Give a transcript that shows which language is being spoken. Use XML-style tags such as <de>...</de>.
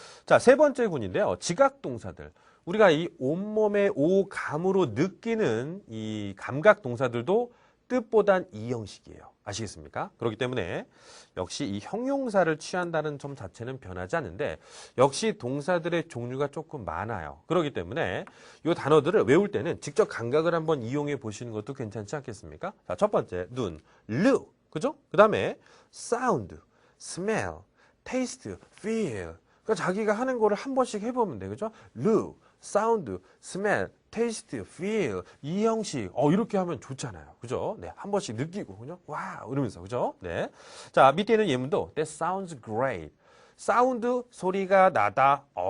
<ko>자, 세 번째 군인데요. 지각 동사들. 우리가 이 온몸의 오감으로 느끼는 이 감각 동사들도 뜻보단 이 형식이에요. 아시겠습니까? 그렇기 때문에 역시 이 형용사를 취한다는 점 자체는 변하지 않는데 역시 동사들의 종류가 조금 많아요. 그렇기 때문에 이 단어들을 외울 때는 직접 감각을 한번 이용해 보시는 것도 괜찮지 않겠습니까? 자, 첫 번째 눈, look, 그죠? 그 다음에</ko> <en>sound, smell, taste, feel.</en> <ko>그러니까 자기가 하는 거를 한 번씩 해보면 돼, 그죠?</ko> <en>look, sound, smell, taste, feel</en> <ko>이 형식 이렇게 하면 좋잖아요. 그죠? 네, 한 번씩 느끼고 그죠? 와 이러면서 그죠? 네. 자, 밑에 있는 예문도</ko> <en>That sounds great.</en> <ko>사운드 소리가 나다.</ko>